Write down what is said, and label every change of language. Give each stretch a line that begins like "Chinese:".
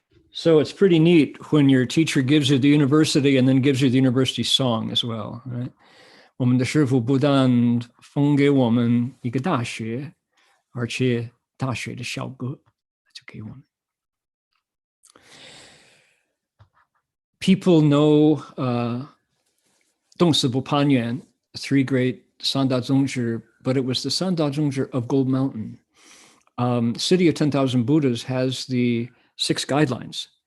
English: So it's pretty neat when your teacher gives you the university and then gives you the university song as well, right?
Chinese: 我们的师父不但封给我们一个大学，而且大学的校歌就给我们。
English: People know
Chinese: 动词不攀缘
English: three great 三大宗旨, but it was the 三大宗旨 of Gold Mountain. City of 10,000 Buddhas has the 6 guidelines.